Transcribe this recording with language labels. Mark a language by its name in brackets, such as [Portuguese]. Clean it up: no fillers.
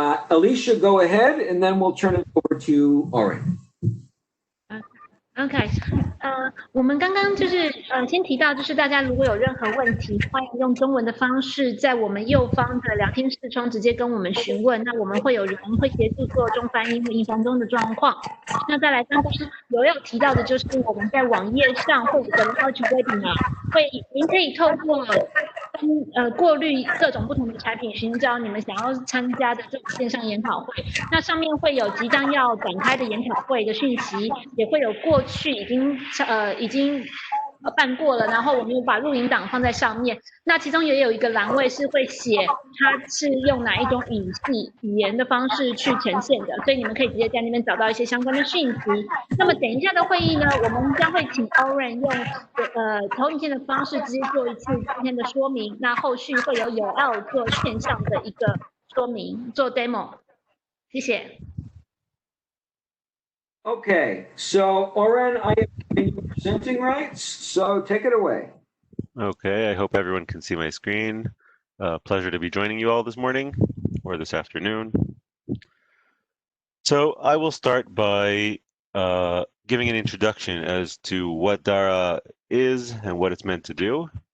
[English] Alicia, go ahead, and then we'll turn it over to Oren. [Chinese] OK， 我们刚刚就是先提到，就是大家如果有任何问题，欢迎用中文的方式在我们右方的聊天视窗直接跟我们询问，那我们会有人会协助做中翻英或英翻中的状况。那再来刚刚有提到的就是我们在网页上会有个 Large Webinar， 您可以透过过滤各种不同的产品，寻找你们想要参加的这种线上研讨会。那上面会有即将要展开的研讨会的讯息，也会有过去已经办过了，然后我们有把录影档放在上面。那其中也有一个栏位是会写它是用哪一种语言的方式去呈现的，所以你们可以直接在那边找到一些相关的讯息。那么等一下的会议呢，我们将会请 Oren 用投影片的方式直接做一次今天的说明，那后续会有L做线上的一个说明，做 demo。谢谢。 [English] Okay, so Oren, I am presenting rights, so take it away. Okay, I hope everyone can see my screen. Pleasure to be joining you all this morning or this afternoon. So I will start by giving an introduction as to what Dara is and what it's meant to do.